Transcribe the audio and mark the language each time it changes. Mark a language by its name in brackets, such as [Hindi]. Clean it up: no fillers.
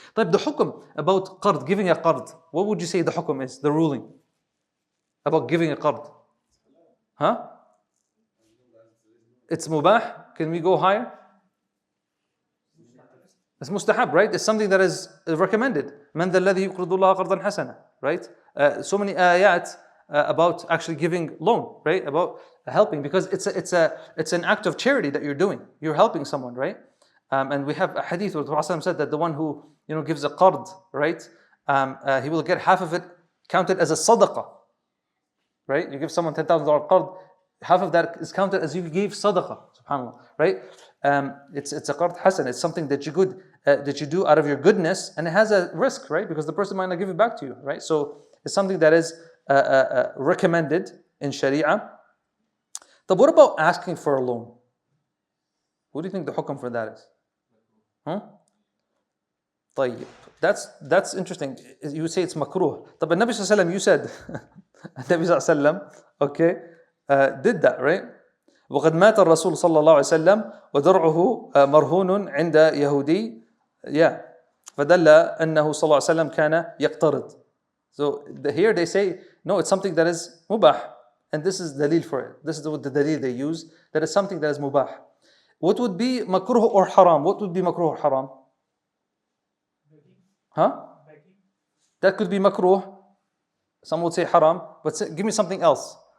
[English] طيب, the hukum about qard, giving a qard, what would you say the hukum is, the ruling about giving a qard? Huh? It's mubah. Can we go higher? It's mustahab, right? It's something that is recommended. [Arabic] من ذا الذي يقرض الله قرضا حسنا, [English] right? So many ayat about actually giving loan, right? About helping, because it's an act of charity that you're doing. You're helping someone, right? And we have a hadith where the Prophet said that the one who gives a qard, right? He will get half of it counted as a sadaqah, right? You give someone $10,000 qard, half of that is counted as you gave sadaqah, subhanAllah, right? It's a qard hasan. It's something that you do out of your goodness, and it has a risk, right? Because the person might not give it back to you, right? So it's something that is recommended in Sharia. But what about asking for a loan? What do you think the hukum for that is? طيب, that's interesting. You would say it's makruh. But Nabi sallallahu alaihi wasallam, you said Nabi sallallahu alaihi wasallam, okay, did that, right? [Arabic] وقد مات الرسول صلى الله عليه وسلم ودرعه مرهون عند يهودي فدل أنه صلى الله عليه وسلم كان يقترض. [English] So here they say no, it's something that is mubah, and this is dalil for it. This is the dalil they use, that is something that is mubah. What would be makruh or haram? What would be makruh or haram? That could be makruh. Some would say haram, but give me something else.